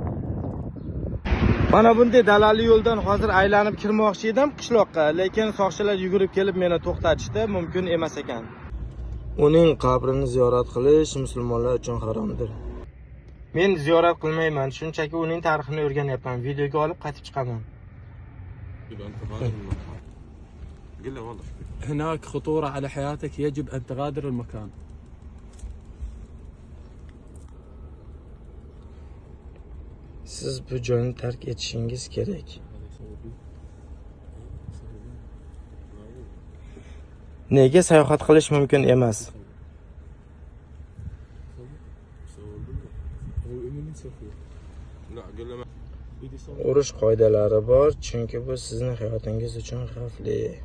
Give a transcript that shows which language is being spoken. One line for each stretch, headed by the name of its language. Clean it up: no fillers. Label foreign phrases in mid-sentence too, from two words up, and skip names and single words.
Uzbek: Mana bunday dalali yo'ldan hozir aylanib kirmoqchi edim qishloqqa, lekin soqchilar yugurib kelib meni to'xtatishdi, mumkin emas ekan. Uning qabrini ziyorat qilish musulmonlar uchun haromdir. Men ziyorat qilmayman, shunchaki uning tarixini o'rganyapman, videoga olib qaytib chiqaman.
Arabic: هناك خطورة على حياتك يجب أن تغادر المكان.
Uzbek: Siz bu joyni tark etishingiz kerak. Nega sayohat qilish mumkin emas? Urush qoidalari bor, chunki bu sizning hayotingiz uchun xavfli.